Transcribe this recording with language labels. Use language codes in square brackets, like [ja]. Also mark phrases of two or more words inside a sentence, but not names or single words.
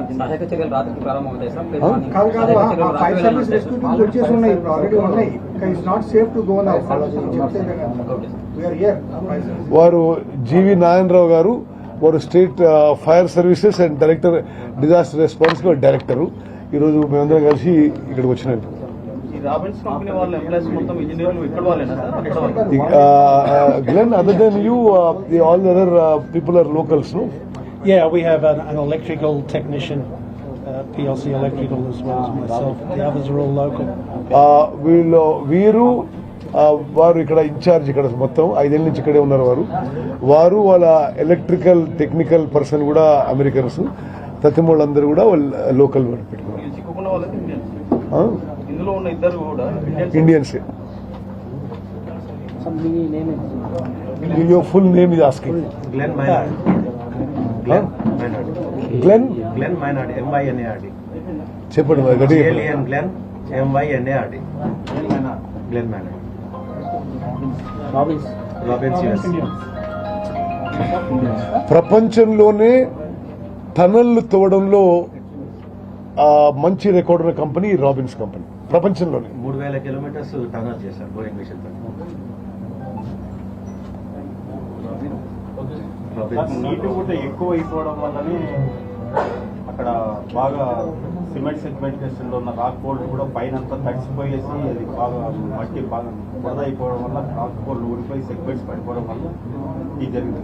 [te] వారు జీవి నారాయణరావు గారు, వారు [en] State Fire Services and Director Disaster Response [te] డైరెక్టరు. ఈరోజు మేమందరం కలిసి ఇక్కడికి వచ్చినారు. ఈ రాబిన్స్ కంపెనీ వాళ్ళ ఎంప్లాయీస్ మొత్తం ఇంజనీర్లు ఇక్కడ వాళ్ళేనా సార్ అక్కడ వాళ్ళు? [en] Glenn, other than you, all the other people are locals, no? Yeah, we have an electrical technician, PLC Electrical, as well as myself. The others are all local. [te] వీరు వారు ఇక్కడ ఇన్ఛార్జ్, ఇక్కడ మొత్తం 5 ఏళ్ళ నుంచి ఇక్కడే ఉన్నారు వారు వాళ్ళ [en] electrical technical person [te] కూడా అమెరికన్స్, తత్తిమూళ్ళందరూ కూడా వాళ్ళు లోకల్ వాళ్ళు పెట్టుకున్నారు. ఈ చిక్కుకున్న వాళ్ళకి ఇండియన్స్, ఇందులో ఉన్న ఇద్దరు కూడా [en] Indians. Your full name is asking. Glenn Maynard. Glenn Maynard. గ్లెన్ Glenn Maynard. M-Y-N-A-R-D. [te] చెప్పండి మరి గట్టిగా. [en] G-L-E-N Glenn. M-Y-N-A-R-D. Glenn Maynard. Robbins US. [te] ప్రపంచంలోనే టనళ్లు తవ్వడంలో మంచి రికార్డు ఉన్న కంపెనీ రాబిన్స్ కంపెనీ ప్రపంచంలోనే. 3000 [en] kilometers tunnel [te] చేశారు [en] boring machine [te] తో. నీటి కూడా ఎక్కువ అయిపోవడం వల్లనే అక్కడ బాగా [en] cement segmentation [te] లో ఉన్న [en] rock bolt [te] కూడా పైన అంతా తడిసిపోయేసి అది బాగా మట్టి బాగా బురద అయిపోవడం వల్ల [en] rock bolt [te] ఊడిపోయి సెగ్మెంట్స్ పడిపోవడం వల్ల ఇది జరిగింది.